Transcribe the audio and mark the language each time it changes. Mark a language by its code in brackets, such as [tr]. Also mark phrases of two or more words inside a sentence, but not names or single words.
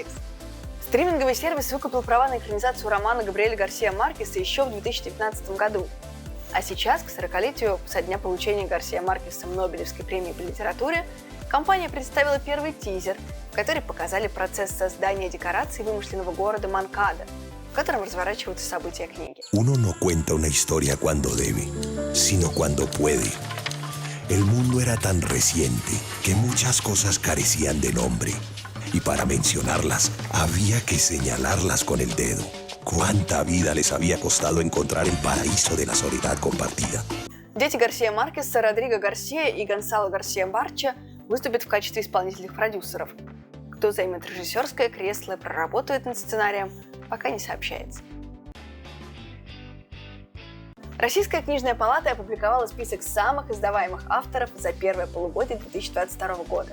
[ru] Стриминговый сервис выкупил права на экранизацию романа Габриэля Гарсиа Маркеса еще в 2019 году. А сейчас, к 40-летию со дня получения Гарсиа Маркесом Нобелевской премии по литературе, компания представила первый тизер, в который показали процесс создания декораций вымышленного города Манкада, в котором разворачиваются события книги. [es] Uno no cuenta una historia cuando debe, sino cuando puede. El mundo era tan reciente que muchas cosas carecían de nombre. Y para mencionarlas, había que señalarlas con el dedo. Cuánta vida les había costado encontrar el paraíso de la soledad compartida. [ru] Дети Гарсиа Маркеса, Родриго Гарсия и Гонсало Гарсия Барча выступят в качестве исполнительных продюсеров. Кто займет режиссерское кресло и проработает над сценарием, пока не сообщается. Российская книжная палата опубликовала список самых издаваемых авторов за первое полугодие 2022 года.